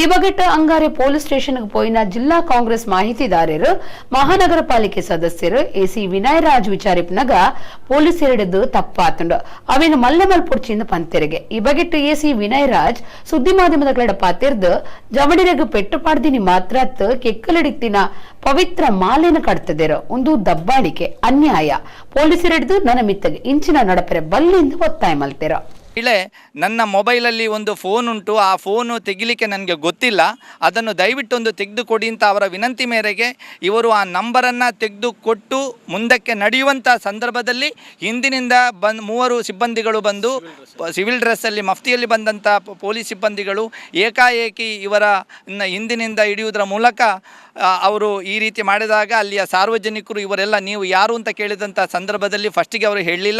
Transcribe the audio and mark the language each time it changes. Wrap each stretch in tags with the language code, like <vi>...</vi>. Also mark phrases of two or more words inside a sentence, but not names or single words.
<tcy>ಬಗೆಟ್ ಅಂಗಾರೆ</tcy> <en>police stationಗೂ</en> <tcy>ಪೋಯಿನ ಜಿಲ್ಲಾ ಕಾಂಗ್ರೆಸ್ ಮಾಹಿತಿದಾರರು ಮಹಾನಗರ ಪಾಲಿಕೆ ಸದಸ್ಯರು ಎಸಿ ವಿನಯ್ ರಾಜ್ ವಿಚಾರಿಪ್ನಗ ಪೊಲೀಸರಿಡದು ತಪ್ಪಾತುಂಡು ಅವೇನು ಮಲ್ಲೆ ಮಲ್ಪುಡ್ಚಿಂದ ಪಂತೆರೆಗೆ ಈ ಬಗೆಟ್ ಎಸಿ ವಿನಯ್ ರಾಜ್ ಸುದ್ದಿ ಮಾಧ್ಯಮದ ಪಾತಿರ್ದು ಜಮಡಿರೆಗೂ ಪೆಟ್ಟು ಪಾಡ್ದಿನಿ ಮಾತ್ರತ್ ಕೆಕ್ಕಲಡಿ ಪವಿತ್ರ ಮಾಲೆನ ಕಟ್ತದೇರೋ ಒಂದು ದಬ್ಬಾಳಿಕೆ ಅನ್ಯಾಯ ಪೊಲೀಸರಿಡ್ದು ನನ್ನ ಮಿತ್ತಗೆ ಇಂಚಿನ ನಡಪರೆ ಬಲ್ಲಿಂದ ಒತ್ತಾಯ ಮಲ್ತೇರೋ</tcy> <kn>ಇಳೆ ನನ್ನ ಮೊಬೈಲಲ್ಲಿ ಒಂದು ಫೋನ್ ಉಂಟು, ಆ ಫೋನು ತೆಗಿಲಿಕ್ಕೆ ನನಗೆ ಗೊತ್ತಿಲ್ಲ, ಅದನ್ನು ದಯವಿಟ್ಟೊಂದು ತೆಗೆದುಕೊಡಿ ಅಂತ ಅವರ ವಿನಂತಿ ಮೇರೆಗೆ ಇವರು ಆ ನಂಬರನ್ನು ತೆಗೆದುಕೊಟ್ಟು ಮುಂದಕ್ಕೆ ನಡೆಯುವಂಥ ಸಂದರ್ಭದಲ್ಲಿ ಹಿಂದಿನಿಂದ ಮೂವರು ಸಿಬ್ಬಂದಿಗಳು ಬಂದು ಸಿವಿಲ್ ಡ್ರೆಸ್ಸಲ್ಲಿ ಮಫ್ತಿಯಲ್ಲಿ ಬಂದಂಥ ಪೊಲೀಸ್ ಸಿಬ್ಬಂದಿಗಳು ಏಕಾಏಕಿ ಇವರ ಹಿಂದಿನಿಂದ ಹಿಡಿಯುವುದರ ಮೂಲಕ ಅವರು ಈ ರೀತಿ ಮಾಡಿದಾಗ ಅಲ್ಲಿಯ ಸಾರ್ವಜನಿಕರು ಇವರೆಲ್ಲ ನೀವು ಯಾರು ಅಂತ ಕೇಳಿದಂಥ ಸಂದರ್ಭದಲ್ಲಿ ಫಸ್ಟಿಗೆ ಅವರು ಹೇಳಲಿಲ್ಲ.</kn>